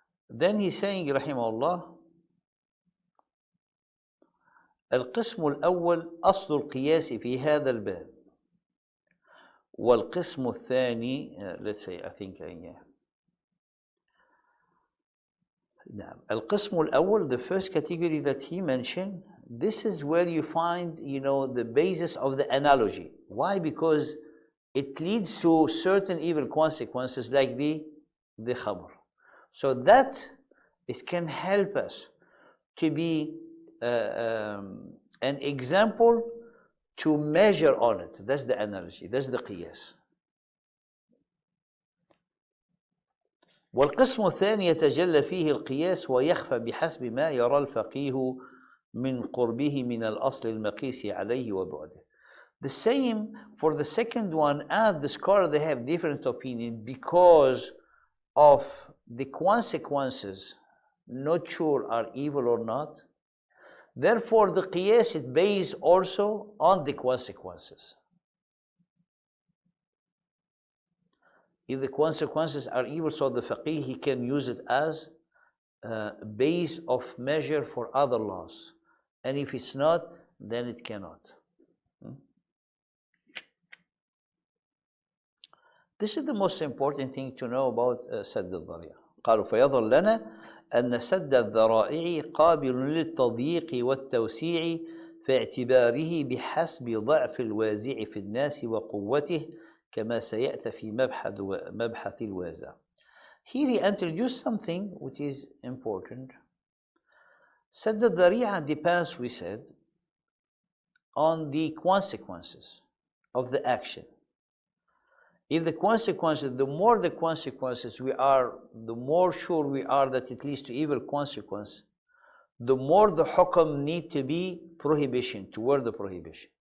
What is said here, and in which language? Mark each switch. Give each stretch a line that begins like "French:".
English: Then he's saying
Arabic: رحمه الله القسم الأول أصل القياس في هذا الباب والقسم الثاني
English: let's say I think yeah.
Arabic: نعم. القسم الأول,
English: the first category that he mentioned, this is where you find the basis of the analogy. Why? Because it leads to certain evil consequences like the khamr. So that it can help us to be an example to measure on it. That's the analogy, that's the qiyas.
Arabic: والقسم الثاني يتجلى فيه القياس ويخفى بحسب ما يرى الفقيه من قربه من الأصل المقيس عليه وبعده.
English: The same for the second one, as the scholar, they have different opinion because of the consequences, not sure are evil or not. Therefore, the qiyas is based also on the consequences. If the consequences are evil, so the faqih, he can use it as a base of measure for other laws. And if it's not, then it cannot. This is the most important thing to know about سد الذريعة.
Arabic: قالوا فيظهر لنا أن سد الذرائع قابل للتضييق والتوسيع في اعتباره بحسب ضعف الوازع في الناس وقوته كما سيأتي في مبحث الوازع.
English: Here he introduced something which is important. سد الذريعة depends, we said, on the consequences of the action. If the consequences, the more the consequences we are, the more sure we are that it leads to evil consequence, the more the hukam need to be prohibition, toward the prohibition.